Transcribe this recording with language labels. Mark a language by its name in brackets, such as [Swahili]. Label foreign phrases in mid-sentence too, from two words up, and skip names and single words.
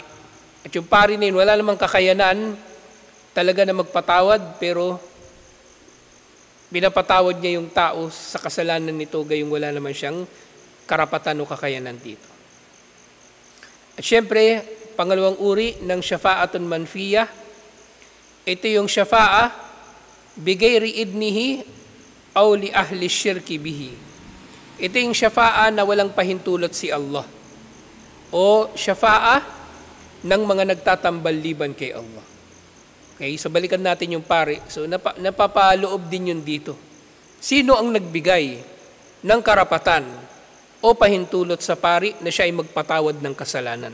[Filipino] At yung pari na yun, wala namang kakayanan talaga na magpatawad, pero pinapatawad niya yung tao sa kasalanan nito, gayong wala naman siyang karapatan o kakayanan dito. At syempre, pangalawang uri ng [Arabic] شفاعة منفية, [Filipino] ito yung [Arabic] شفاعة بغير إذنه أو لأهل الشرك به. [Filipino] Ito yung syafa'a na walang pahintulot si Allah o syafa'a ng mga nagtatambal liban kay Allah. Okay, so balikan natin yung pari. So napapaloob din yun dito. Sino ang nagbigay ng karapatan o pahintulot sa pari na siya ay magpatawad ng kasalanan?